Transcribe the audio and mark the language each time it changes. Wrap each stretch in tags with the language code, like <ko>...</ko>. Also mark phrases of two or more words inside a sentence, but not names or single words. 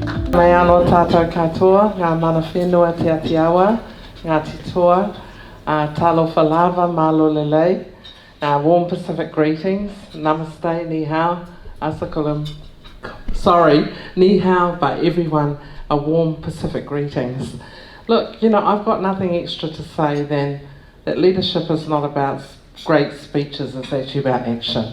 <mi>Mai anō tātou katoa, ngā mana whenua te atiawa, ngā titoa,</mi> <sm>talo whalava,</sm> <to>malo lelei,</to> <en>warm Pacific greetings, namaste,</en> <zh>ni hao,</zh> <en>asakalam, sorry,</en> <zh>ni hao,</zh> <en>but everyone, a warm Pacific greetings. Look, you know, I've got nothing extra to say than that leadership is not about great speeches, it's actually about action.</en>